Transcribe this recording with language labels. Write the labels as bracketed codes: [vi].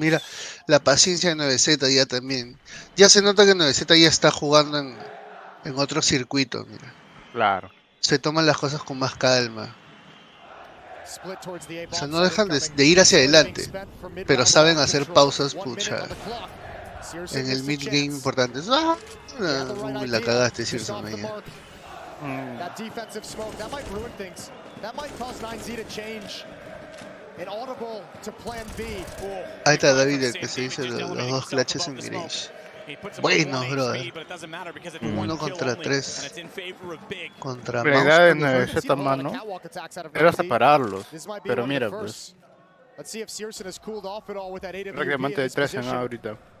[es] Mira, la paciencia de 9Z ya también. Ya se nota que 9Z ya está jugando en otro circuito, mira. Claro. Se toman las cosas con más calma. O sea, no dejan de ir hacia adelante, pero saben hacer pausas, pucha, en el mid game importante. La cagaste, Searson, ahí. [en] That defensive smoke, that might ruin things. That might cause 9Z to change an audible to plan B. [es] Ahí está David, el que se hizo los 2 clutches en Mirage. Buenos, brother. 1 contra 3. Contra La idea de Mouse. 9Z mano era separarlos. Pero mira, pues. Prácticamente hay 3 en A ahorita.